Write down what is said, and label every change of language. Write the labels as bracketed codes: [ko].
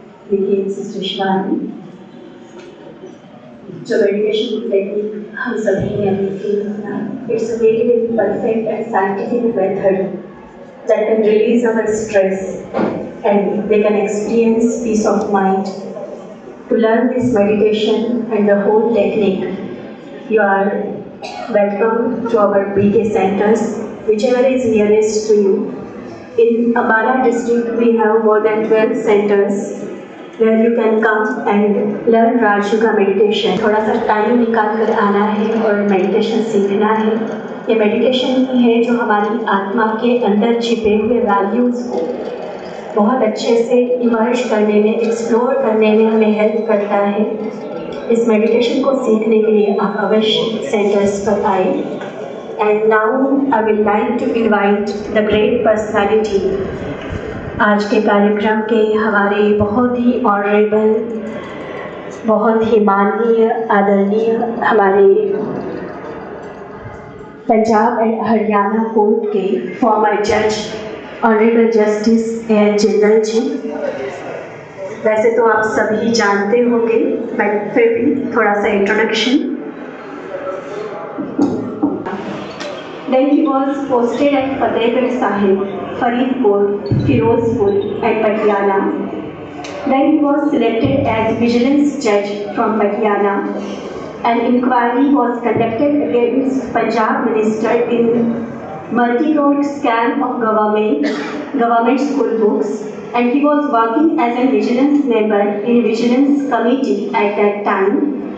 [hi] देखिए सिस्टर शिवानी, जो meditation technique हम सभी ने अभी सीखा, [en] It's a very very perfect and scientific method that can release our stress and they can experience peace of mind. To learn this meditation and the whole technique, you are welcome to our BK centers, whichever is nearest to you. In Ambala district, we have more than 12 centers where you can come and learn Raj Yoga meditation. [hi] थोड़ा सा time निकाल कर आना है और meditation सीखना है। ये मेडिटेशन ही है जो हमारी आत्मा के अंदर छिपे हुए वैल्यूज़ को बहुत अच्छे से इमर्ज करने में, एक्सप्लोर करने में हमें हेल्प करता है। इस मेडिटेशन को सीखने के लिए आप अवश्य सेंटर्स पर आए। [en] and now I will like to invite the great personality, [hi] आज के कार्यक्रम के हमारे बहुत ही ऑनरेबल, बहुत ही माननीय, आदरणीय हमारे पंजाब एंड हरियाणा कोर्ट के फॉर्मर जज ऑनरेबल जस्टिस ए.एन. जिंदल जी। वैसे तो आप सभी जानते होंगे, बट फिर भी थोड़ा सा introduction. [en] Then he was posted at Fatehgarh Sahib, Faridpur, Firozpur and Patiala. Then he was selected as vigilance judge from Patiala. An inquiry was conducted against Punjab minister in multi-crore scam of government school books, and he was working as a vigilance member in vigilance committee at that time.